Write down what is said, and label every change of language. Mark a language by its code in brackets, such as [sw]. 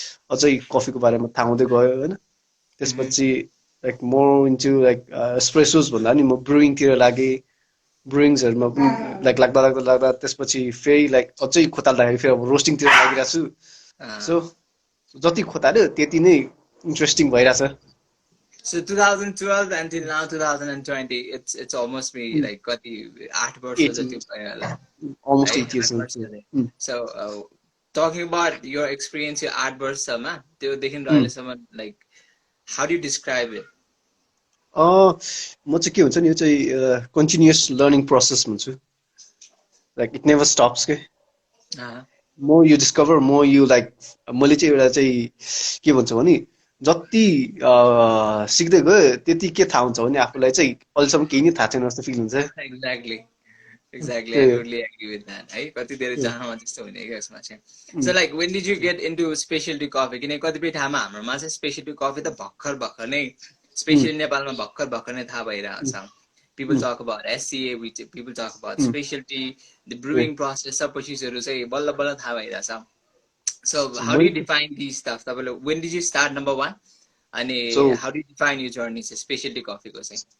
[ne] अझै कफीको बारेमा थाहा हुँदै गयो होइन त्यसपछि [en] like more into like espressos [ne] भन्दा नि म ब्रुइङतिर लागेँ ब्रुइङ्सहरूमा लाइक लाग्दा त्यसपछि फेरि लाइक अझै खोताल्दाखेरि फेरि अब रोस्टिङतिर लागिरहेको छु सो जति खोताल्यो त्यति नै इन्ट्रेस्टिङ भइरहेछ [en] So 2012 until now 2020, it's almost be like [ne] कति 8 वर्ष जति भयो होला [en] almost [ne] है [en] 8 years [ne] 8 वर्ष जति [en] so talking about your experience [ne] यो 8 वर्षमा त्योदेखि र अहिलेसम्म [en] like how do you describe it [ne] म चाहिँ के हुन्छ नि यो चाहिँ कन्टिन्युस लर्निङ प्रोसेस भन्छु [en] like it never stops [ne] के म यो डिस्कभर म यो लाइक मैले चाहिँ एउटा चाहिँ के भन्छु भने जति सिक्दै गयो त्यति के थाहा हुन्छ भने आफूलाई चाहिँ अहिलेसम्म केही नै थाहा छैन जस्तो फिल हुन्छ [en] exactly I totally agree with that [ne] है कति धेरै जहाँमा त्यस्तो हुने क्या यसमा चाहिँ [en] so like when did you get into specialty coffee किनकि कतिपय ठाउँमा हाम्रोमा चाहिँ specialty coffee त भर्खर नै [ne] स्पेशली नेपालमा भर्खर नै थाहा भइरहेको छ [en] people talk about SCA people talk about specialty the brewing process [ne] सब चिजहरू चाहिँ बल्ल बल्ल थाहा भइरहेछ [en] so how do you define these stuff तपाईले when did you start number 1 अनि how do you define your journey चाहिँ specialty coffee को चाहिँ